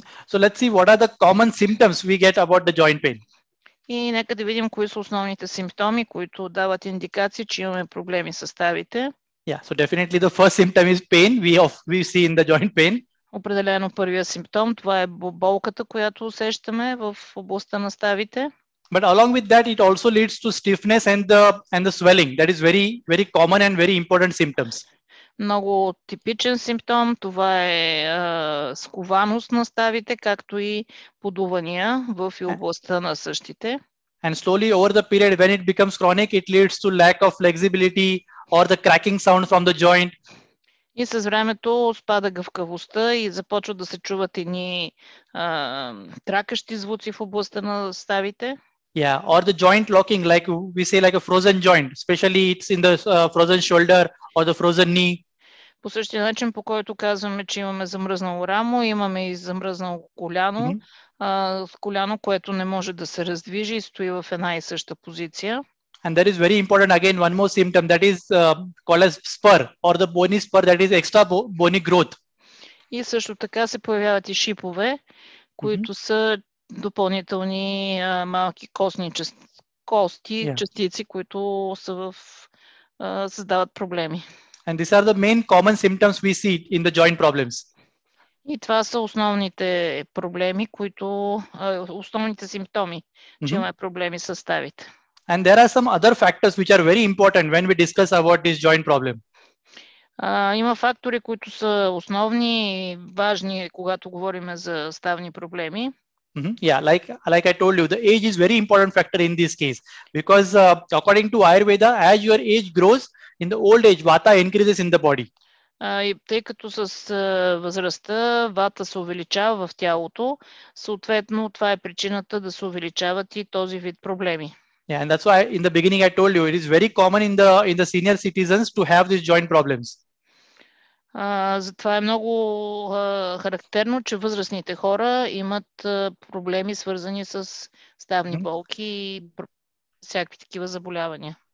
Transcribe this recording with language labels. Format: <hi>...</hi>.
<en>So let's see what are the common symptoms we get about the joint pain.</en> <bg>И нека да видим кои са основните симптоми, които дават индикации, че имаме проблеми с ставите.</bg> <en>Yeah, so definitely the first symptom is pain we see in the joint pain.</en> <bg>Определено първия симптом, това е болката, която усещаме в областта на ставите.</bg> <en>But along with that, it also leads to stiffness and the swelling. That is very, very common and very important symptoms.</en> <bg>Много типичен симптом, това е скованост на ставите, както и подувания в областта на същите.</bg> <en>And slowly over the period, when it becomes chronic, it leads to lack of flexibility or the cracking sound from the joint.</en> <bg>И с времето спада гъвкавостта и започват да се чуват едни тракащи звуци в областта на ставите.</bg> <en>Yeah, or the joint locking, like we say, like a frozen joint, especially it's in the frozen shoulder or the frozen knee.</en> <bg>По същия начин, по който казваме, че имаме замръзнало рамо, имаме и замръзнало коляно, коляно, което не може да се раздвижи и стои в една и съща позиция.</bg> <en>And that is very important. Again, one more symptom that is called as spur or the bony spur, that is extra bony growth.</en> <bg>И също така се появяват и шипове, които са допълнителни малки кости, частици, които са създават проблеми.</bg> <en>And these are the main common symptoms we see in the joint problems.</en> <bg>И това са основните проблеми, основните симптоми, че имаме проблеми с ставите.</bg> <en>And there are some other factors which are very important when we discuss about this joint problem.</en> <bg>Има фактори, които са основни и важни, когато говорим за ставни проблеми.</bg> <en>Yeah, like I told you, the age is very important factor in this case because according to Аюрведа, as your age grows, in the old age, vata increases in the body.</en> <bg>И тъй като с възрастта вата се увеличава в тялото, съответно това е причината да се увеличават и този вид проблеми.</bg> <en>Yeah, and that's why in the beginning I told you it is very common in the senior citizens to have these joint problems.</en> <bg>Затова е много характерно, че възрастните хора имат проблеми, свързани с ставни болки и всякакви такива заболявания.</bg>